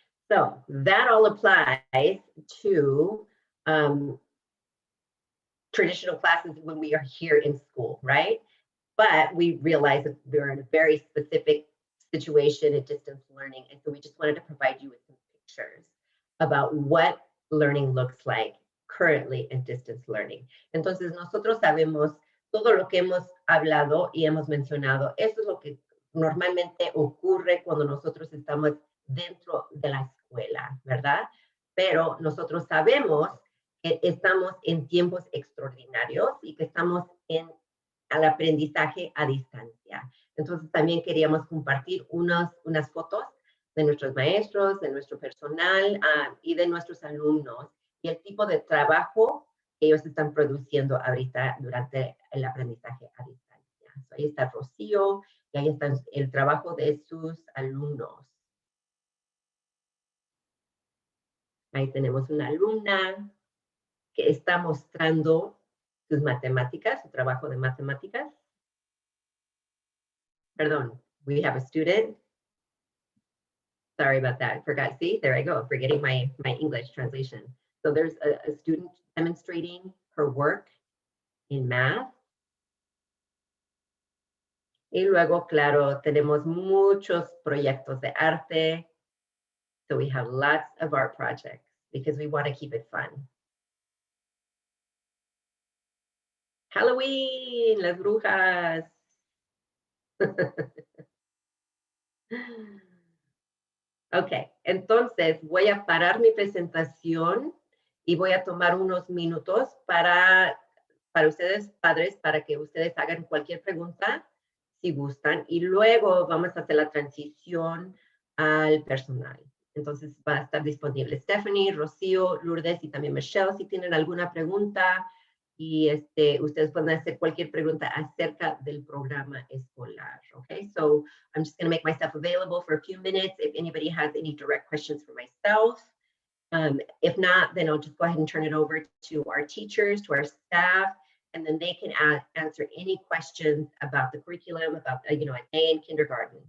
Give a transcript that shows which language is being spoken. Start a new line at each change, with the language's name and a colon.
English: So that all applies to traditional classes when we are here in school, right? But we realize that we're in a very specific situation at distance learning. And so we just wanted to provide you with some pictures about what learning looks like currently in distance learning.
Spanish: Entonces, nosotros sabemos todo lo que hemos hablado y hemos mencionado. Eso es lo que normalmente ocurre cuando nosotros estamos dentro de la escuela, ¿verdad? Pero nosotros sabemos que estamos en tiempos extraordinarios y que estamos al aprendizaje a distancia. Entonces, también queríamos compartir unas fotos de nuestros maestros, de nuestro personal y de nuestros alumnos y el tipo de trabajo que ellos están produciendo ahorita durante el aprendizaje a distancia. So, ahí está Rocío y ahí está el trabajo de sus alumnos. Ahí tenemos una alumna que está mostrando sus matemáticas, su trabajo de matemáticas. Perdón,
English: we have a student. Sorry about that. I forgot. See, there I go, forgetting my English translation. So there's a student demonstrating her work in math.
Spanish: Y luego, claro, tenemos muchos proyectos de arte.
English: So we have lots of art projects because we want to keep it fun.
Spanish: Halloween, las brujas. Ok, entonces voy a parar mi presentación y voy a tomar unos minutos para ustedes, padres, para que ustedes hagan cualquier pregunta, si gustan, y luego vamos a hacer la transición al personal. Entonces va a estar disponible Stephanie, Rocío, Lourdes y también Michelle si tienen alguna pregunta. Y ustedes pueden hacer cualquier pregunta acerca del programa escolar.
English: Okay, so I'm just going to make myself available for a few minutes if anybody has any direct questions for myself. If not, then I'll just go ahead and turn it over to our teachers, to our staff, and then they can answer any questions about the curriculum, about an A in kindergarten.